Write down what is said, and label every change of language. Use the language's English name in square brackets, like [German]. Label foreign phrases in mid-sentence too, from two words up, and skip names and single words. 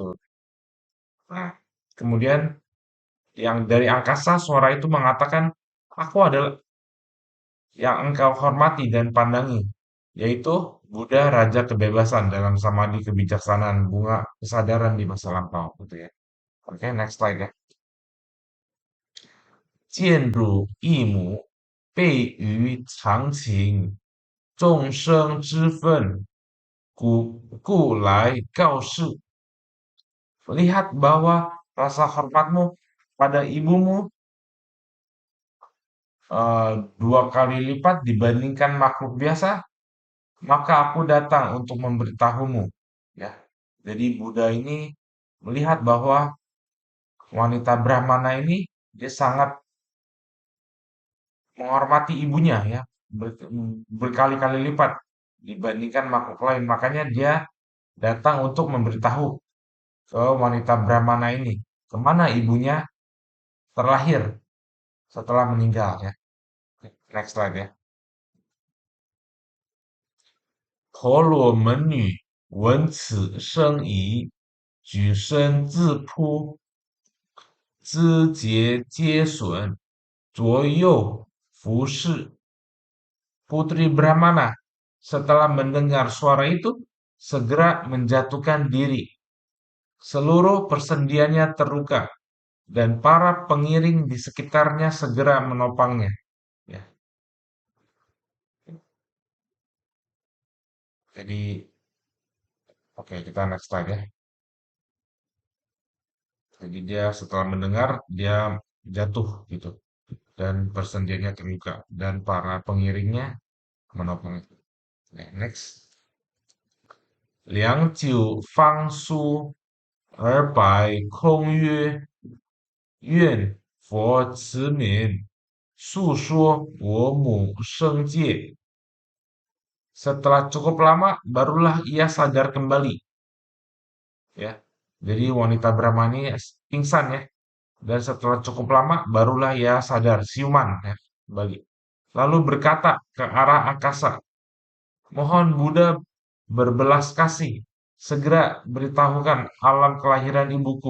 [Indonesian] Nah, kemudian yang dari angkasa suara itu mengatakan, aku adalah yang engkau hormati dan pandangi, yaitu Buddha Raja Kebebasan dalam samadhi kebijaksanaan bunga kesadaran di masa lampau gitu ya. [English] Oke, next slide ya. [Chinese] 见汝一母，备于常情，众生之分，故来告示. [Indonesian] Lihat bahwa rasa hormatmu pada ibumu 2 kali lipat dibandingkan makhluk biasa, maka aku datang untuk memberitahumu. Ya, jadi Buddha ini melihat bahwa wanita Brahmana ini dia sangat menghormati ibunya ya, berkali-kali lipat dibandingkan makhluk lain. Makanya dia datang untuk memberitahu ke wanita Brahmana ini kemana ibunya terlahir setelah meninggal ya. [English] Next slide ya. [Chinese] 婆罗门女闻此声已，举身自扑，肢节皆损，左右服侍. [Indonesian] Putri Brahmana setelah mendengar suara itu segera menjatuhkan diri. Seluruh persendiannya terluka dan para pengiring di sekitarnya segera menopangnya. Ya, jadi oke, kita [English] next slide [Indonesian] ya. Jadi dia setelah mendengar dia jatuh gitu dan persendiannya terluka dan para pengiringnya menopang itu. Nah, next. [Chinese] 良久方苏而白空曰：愿佛慈悯，述说我母生界. [Indonesian] Setelah cukup lama barulah ia sadar kembali ya. Jadi wanita Brahmani pingsan ya. Dan setelah cukup lama barulah ia sadar, siuman ya, kembali. Lalu berkata ke arah angkasa, mohon Buddha berbelas kasih, segera beritahukan alam kelahiran ibuku.